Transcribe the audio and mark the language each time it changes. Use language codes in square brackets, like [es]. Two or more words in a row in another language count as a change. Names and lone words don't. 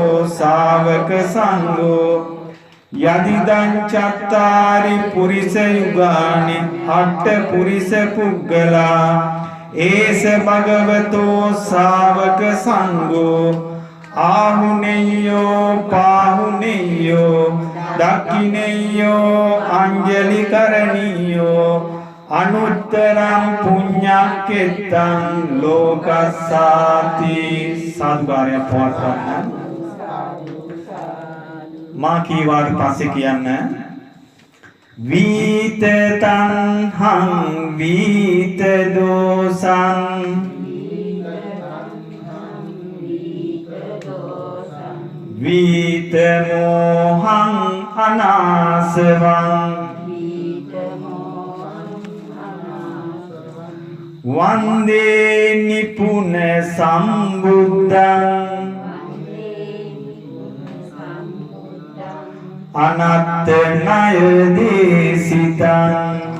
[pi] ශාවක සංඝෝ යදිදං චත්තාරි පුරිස යුගානි අට්ඨ පුරිස පුග්ගලා ඒස භගවතෝ ශාවක සංඝෝ ආහුනේයෝ පාහුනේයෝ දක්ඛිනේයෝ අංජලි කරණීයෝ අනුත්තරං පුඤ්ඤක්කෙත්තං ලෝකස්සාති. [si] සාදුකාරය පවත්වන්න. මා කීවාට පස්සේ කියන්න. [pi] වීත තණ්හං වීත දෝසං වීත මෝහං අනාසවං වන්දේ නිපුන සම්බුද්ධං අනත්ත ණය දේසිතං